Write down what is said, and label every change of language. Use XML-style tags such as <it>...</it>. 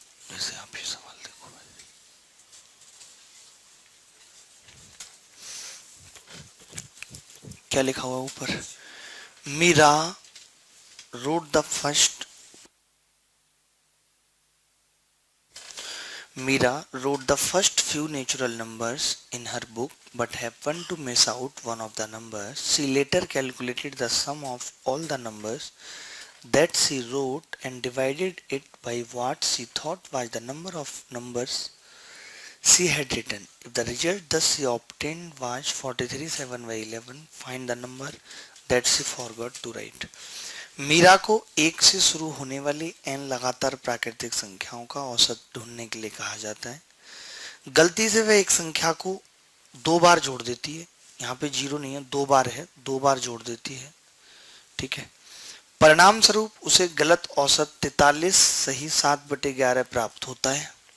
<hi>जैसे आप ये सवाल देखो, क्या लिखा हुआ ऊपर, Meera</hi> <en>wrote the first Mira wrote the first few natural numbers in her book but happened to miss out one of the numbers. She later calculated the sum of all the numbers that she wrote and divided it by what she thought was the number of numbers she had written. If the result thus she obtained was 43/7/11, find the number that she forgot to write.</en> <hi>Meera को एक से शुरू होने वाली n लगातार प्राकृतिक संख्याओं का औसत ढूंढने के लिए कहा जाता है। गलती से वह एक संख्या को 2 बार जोड़ देती है। यहाँ पे 0 नहीं है, 2 बार है, 2 बार जोड़ देती है। ठीक है, परिणाम स्वरूप उसे गलत औसत 43 सही 7/11 प्राप्त होता है।</hi>